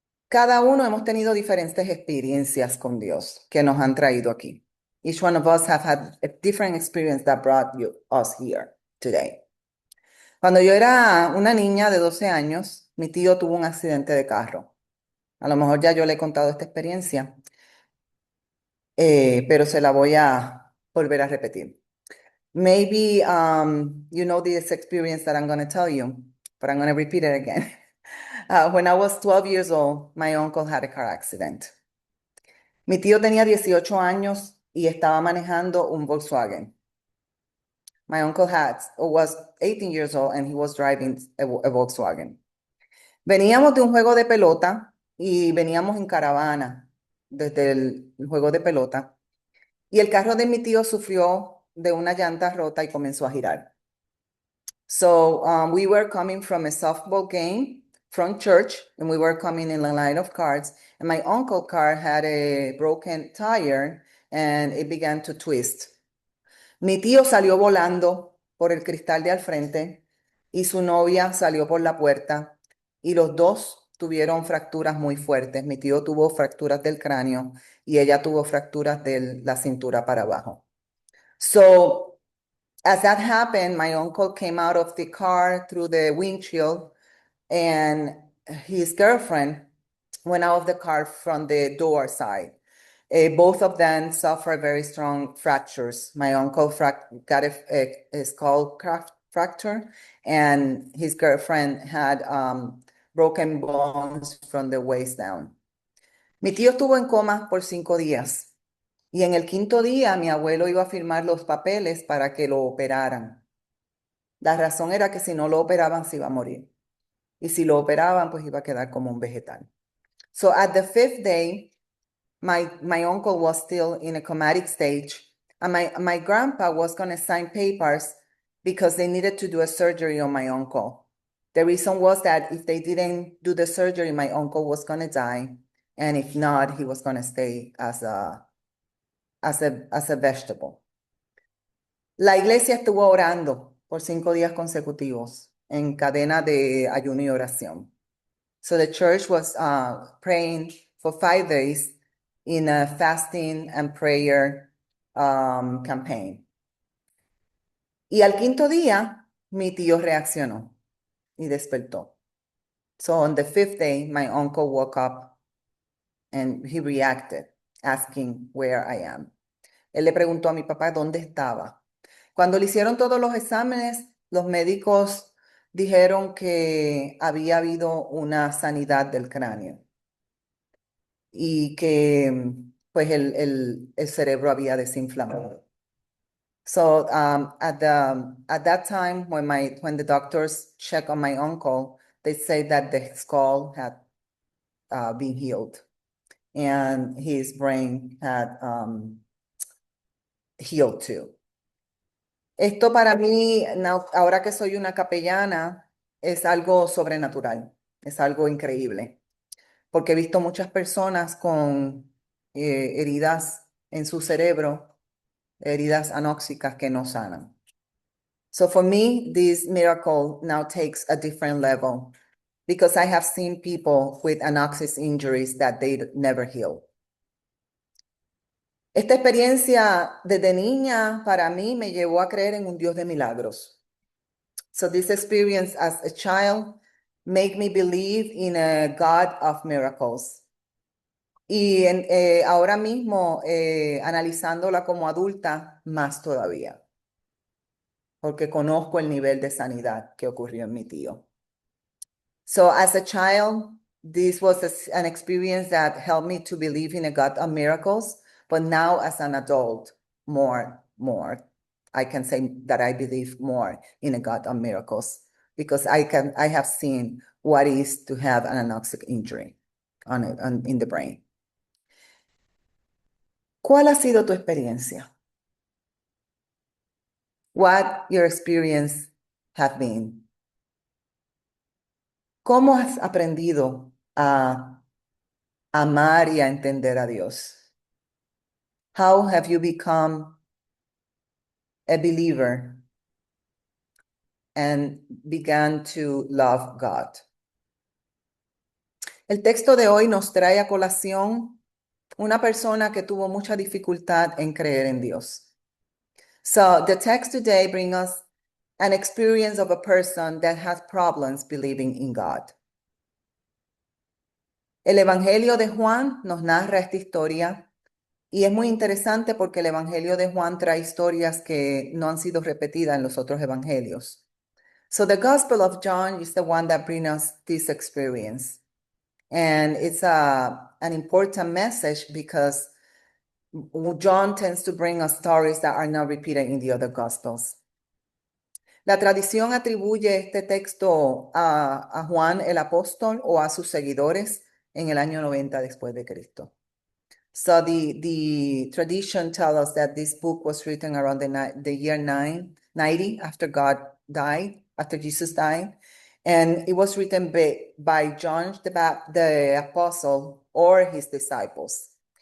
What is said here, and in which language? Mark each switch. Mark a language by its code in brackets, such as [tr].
[es] Cada uno hemos tenido diferentes experiencias con Dios que nos han traído aquí. [en] Each one of us have had a different experience that brought us here today. [es] Cuando yo era una niña de 12 años, mi tío tuvo un accidente de carro. A lo mejor ya yo le he contado esta experiencia, pero se la voy a volver a repetir. [en] Maybe you know this experience that I'm going to tell you, but I'm going to repeat it again. When I was 12 years old, my uncle had a car accident. [es] Mi tío tenía 18 años y estaba manejando un Volkswagen. [en] My uncle was 18 years old and he was driving a Volkswagen. [es] Veníamos de un juego de pelota y veníamos en caravana desde el juego de pelota y el carro de mi tío sufrió de una llanta rota y comenzó a girar. [en] So we were coming from a softball game from church and we were coming in a line of cars and my uncle's car had a broken tire and it began to twist. [es] Mi tío salió volando por el cristal de al frente y su novia salió por la puerta y los dos tuvieron fracturas muy fuertes. Mi tío tuvo fracturas del cráneo y ella tuvo fracturas de la cintura para abajo. [en] So, as that happened, my uncle came out of the car through the windshield and his girlfriend went out of the car from the door side. Both of them suffered very strong fractures. My uncle got a skull fracture, and his girlfriend had broken bones from the waist down. [es] Mi tío estuvo en coma por 5 días y en el quinto día mi abuelo iba a firmar los papeles para que lo operaran. La razón era que si no lo operaban se iba a morir y si lo operaban pues iba a quedar como un vegetal. [en] So at the fifth day, my uncle was still in a comatic stage, and my grandpa was going to sign papers because they needed to do a surgery on my uncle. The reason was that if they didn't do the surgery, my uncle was going to die, and if not, he was going to stay as a vegetable. [es] La iglesia estuvo orando por 5 días consecutivos en cadena de ayuno y oración. [en] So the church was praying for 5 days in a fasting and prayer campaign. [es] Y al quinto día, mi tío reaccionó y despertó. [en] So on the fifth day, my uncle woke up and he reacted, asking where I am. [es] Él le preguntó a mi papá dónde estaba. Cuando le hicieron todos los exámenes, los médicos dijeron que había habido una sanidad del cráneo y que pues el cerebro había desinflamado. [en] So at that time when the doctors checked on my uncle, they say that the skull had been healed and his brain had healed too. [es] Esto para mí, ahora que soy una capellana, es algo sobrenatural, es algo increíble, porque he visto muchas personas con heridas en su cerebro, heridas anóxicas que no sanan. [en] So for me, this miracle now takes a different level because I have seen people with anoxic injuries that they never heal. [es] Esta experiencia desde niña para mí me llevó a creer en un Dios de milagros. [en] So this experience as a child made me believe in a God of miracles. [es] Y ahora mismo, analizándola como adulta, más todavía, porque conozco el nivel de sanidad que ocurrió en mi tío. [en] So as a child, this was an experience that helped me to believe in a God of miracles. But now as an adult, more, I can say that I believe more in a God of miracles because I have seen what it is to have an anoxic injury in the brain. [es] ¿Cuál ha sido tu experiencia? [en] What your experience have been? [es] ¿Cómo has aprendido a amar y a entender a Dios? [en] How have you become a believer and began to love God? [es] El texto de hoy nos trae a colación una persona que tuvo mucha dificultad en creer en Dios. [en] So the text today brings us an experience of a person that has problems believing in God. [es] El Evangelio de Juan nos narra esta historia y es muy interesante porque el Evangelio de Juan trae historias que no han sido repetidas en los otros evangelios. [en] So the Gospel of John is the one that brings us this experience. And it's an important message because John tends to bring us stories that are not repeated in the other Gospels. [es] La tradición atribuye este texto a Juan el apóstol o a sus seguidores en el año 90 después de Cristo. [en] So the tradition tells us that this book was written around the year 90 after God died, after Jesus died. And it was written by John the apostle or his disciples.